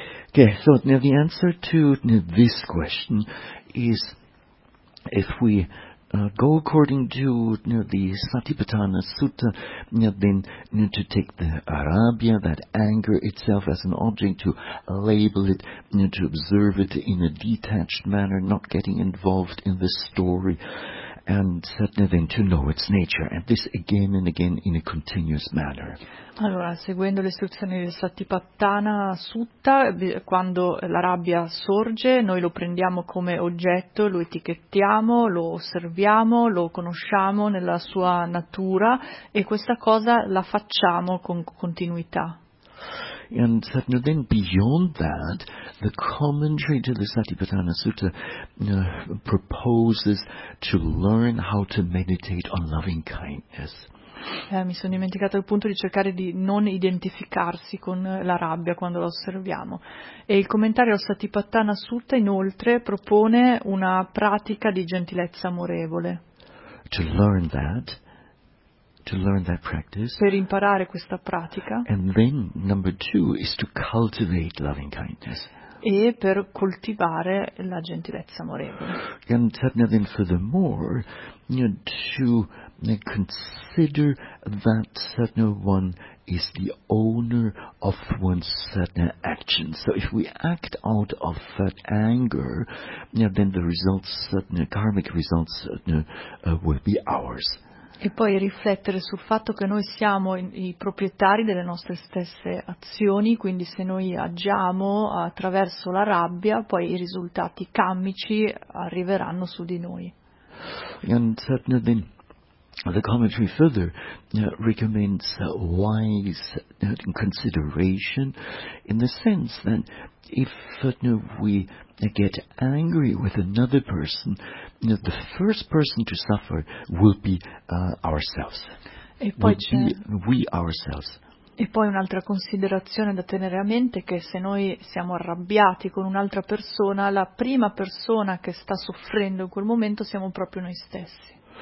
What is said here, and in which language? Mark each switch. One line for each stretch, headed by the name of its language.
English: Okay, so now the answer to this question is if we go according to the Satipatthana Sutta, then to take the arabia, that anger itself as an object, to label it, to observe it in a detached manner, not getting involved in the story, and certainly then to know its nature, and this again and again in a continuous manner.
Italian: Allora, seguendo le istruzioni del Satipatthana Sutta, quando la rabbia sorge, noi lo prendiamo come oggetto, lo etichettiamo, lo osserviamo, lo conosciamo nella sua natura, e questa cosa la facciamo con continuità.
English: And certainly then beyond that, the commentary to the Satipatthana Sutta proposes to learn how to meditate on loving kindness.
Italian: Mi sono dimenticata il punto di cercare di non identificarsi con la rabbia quando la osserviamo. E il commentario al Satipatthana Sutta inoltre propone una pratica di gentilezza amorevole.
English: To learn that. To learn that practice.
Italian: Per imparare questa pratica.
English: And then number two is to cultivate loving kindness.
Italian: E per coltivare la gentilezza amorevole.
English: And then furthermore, to consider that certain one is the owner of one's certain actions. So if we act out of that anger, then the results, certain karmic results, will be ours.
Italian: E poi riflettere sul fatto che noi siamo i proprietari delle nostre stesse azioni, quindi se noi agiamo attraverso la rabbia, poi i risultati karmici arriveranno su di noi.
English: And certainly then, the commentary further recommends wise consideration in the sense that if we get angry with another person, the first person to suffer will be ourselves.
Italian: E poi c'è...
English: we ourselves.
Italian: E poi un'altra considerazione da tenere a mente è che se noi siamo arrabbiati con un'altra persona, la prima persona che sta soffrendo in quel momento siamo proprio noi stessi.